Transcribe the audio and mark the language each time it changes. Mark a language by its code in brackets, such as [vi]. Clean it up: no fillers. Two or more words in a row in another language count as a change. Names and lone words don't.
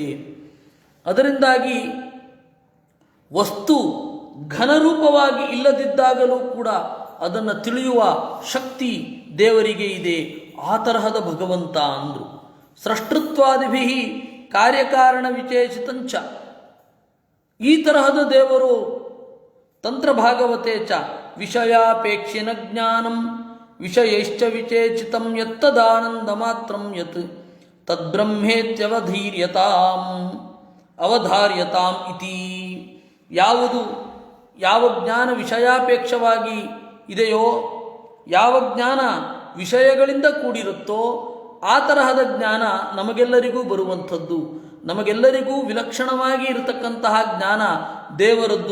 [kn] ಅದರಿಂದಾಗಿ ವಸ್ತು ಘನರೂಪವಾಗಿ ಇಲ್ಲದಿದ್ದಾಗಲೂ ಕೂಡ ಅದನ್ನು ತಿಳಿಯುವ ಶಕ್ತಿ ದೇವರಿಗೆ ಇದೆ. ಆ ತರಹದ ಭಗವಂತ ಅಂದರು. [sa] ಸೃಷ್ಟೃತ್ವಾದಿಭಿ ಕಾರ್ಯಕಾರಣ ವಿಚೇಷಿತಂಚ. [kn] ಈ ತರಹದ ದೇವರು [sa] ತಂತ್ರಭಾಗವತೆ ಚ ವಿಷಯಾಪೇಕ್ಷಿನ ಜ್ಞಾನಂ ವಿಷಯೈಶ್ಚ ವಿಚೇಚಿತಂ ಯತ್ತದಾನಂದ ಮಾತ್ರಂ ಯತ್ ತದ್ಬ್ರಹ್ಮೇತ್ಯವಧೀರ್ಯತಾಂ ಅವಧಾರ್ಯತಾಂ ಇತಿ. [kn] ಯಾವ ಜ್ಞಾನ ವಿಷಯಾಪೇಕ್ಷವಾಗಿ ಇದೆಯೋ, ಯಾವ ಜ್ಞಾನ ವಿಷಯಗಳಿಂದ ಕೂಡಿರುತ್ತೋ ಆ ತರಹದ ಜ್ಞಾನ ನಮಗೆಲ್ಲರಿಗೂ ಬರುವಂಥದ್ದು. ನಮಗೆಲ್ಲರಿಗೂ ವಿಲಕ್ಷಣವಾಗಿ ಇರತಕ್ಕಂತಹ ಜ್ಞಾನ ದೇವರದ್ದು.